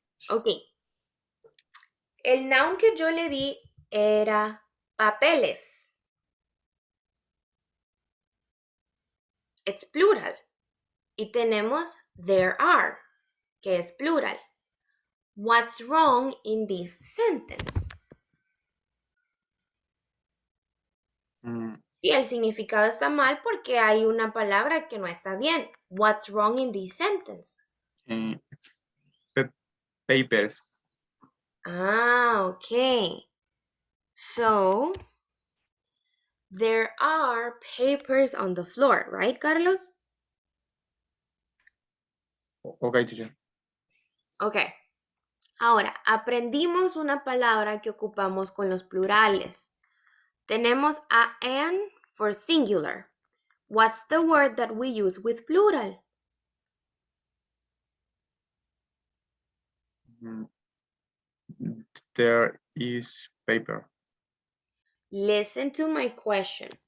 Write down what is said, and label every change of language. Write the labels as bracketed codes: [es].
[es] Ok. El noun que yo le di era papeles. [en] It's plural. [es] Y tenemos there are, que es plural. [en] What's wrong in this sentence? Mm, [es] Y el significado está mal porque hay una palabra que no está bien. [en] What's wrong in this sentence? eh, papers. Ah, okay. So, there are papers on the floor, right, Carlos? Ok, teacher. Okay. [es] Ahora, aprendimos una palabra que ocupamos con los plurales. Tenemos [en] a an for singular. What's the word that we use with plural? Mm, There is paper. Listen to my question.